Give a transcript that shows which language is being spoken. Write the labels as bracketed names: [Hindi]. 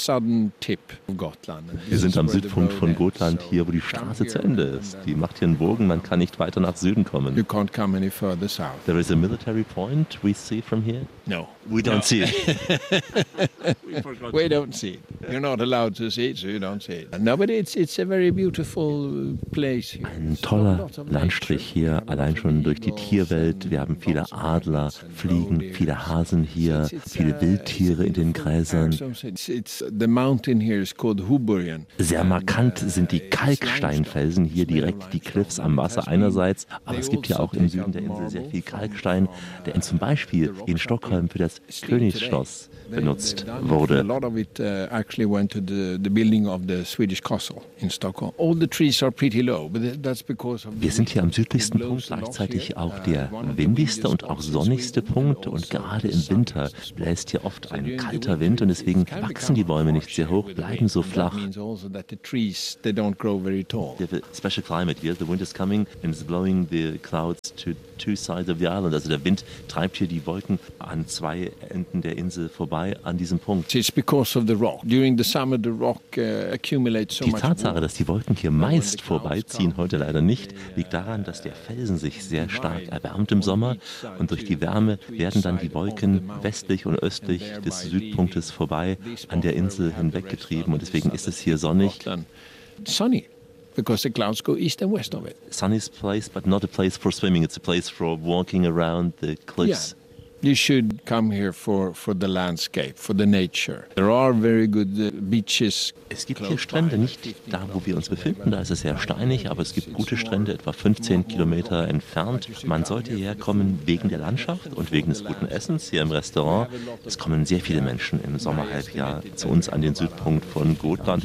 [German] Wir sind am Südpunkt von Gotland, hier, wo die Straße zu Ende ist. Die macht hier einen Bogen, man kann nicht weiter nach Süden kommen. [English] There is a military point we see from here? No. We don't see it. We don't see it. You're not allowed to see it, so you don't see it. No, but it's a very beautiful place here. [German] Ein toller Landstrich hier, allein schon durch die Tierwelt. Wir haben viele Adler, Fliegen, viele Hasen hier, viele Wildtiere in den Gräsern. [English] The mountain here is called Huburien. [German] Sehr markant sind die Kalksteinfelsen hier, direkt die Cliffs am Wasser einerseits. Aber es gibt ja auch im Süden der Insel sehr viel Kalkstein, der zum Beispiel in Stockholm für das Königsschloss benutzt wurde. [English] A lot of it actually went to the building of the Swedish castle in Stockholm. All the trees are pretty low, but that's because of. [German] Wir sind hier am südlichsten Punkt, gleichzeitig auch der windigste und auch sonnigste Punkt. Und gerade im Winter bläst hier oft ein kalter Wind und deswegen wachsen die Bäume nicht sehr hoch, bleiben so flach. [English] Special climate here. The wind is coming and it's blowing the clouds to two sides of the island. [German] Also der Wind treibt hier die Wolken an zwei Enden der Insel vorbei an diesem Punkt. [English] It's because of the rock. During the summer, the rock accumulates so much. [German] Die Tatsache, dass die Wolken hier meist vorbeiziehen, heute leider nicht, liegt daran, dass der Felsen sich sehr stark erwärmt im Sommer und durch die Wärme werden dann die Wolken westlich und östlich des Südpunktes vorbei an der Insel hinweggetrieben und deswegen ist es hier sonnig. [English] Sunny. Because the clouds go east and west of it. Sunny place, but not a place for swimming. It's a place for walking around the cliffs. Yeah. You should come here for the landscape, for the nature. There are very good beaches. [German] Es gibt hier Strände, nicht da, wo wir uns befinden, da ist es sehr steinig, aber es gibt gute Strände, etwa 15 Kilometer entfernt. Man sollte hierher kommen wegen der Landschaft und wegen des guten Essens hier im Restaurant. Es kommen sehr viele Menschen im Sommerhalbjahr zu uns an den Südpunkt von Gotland.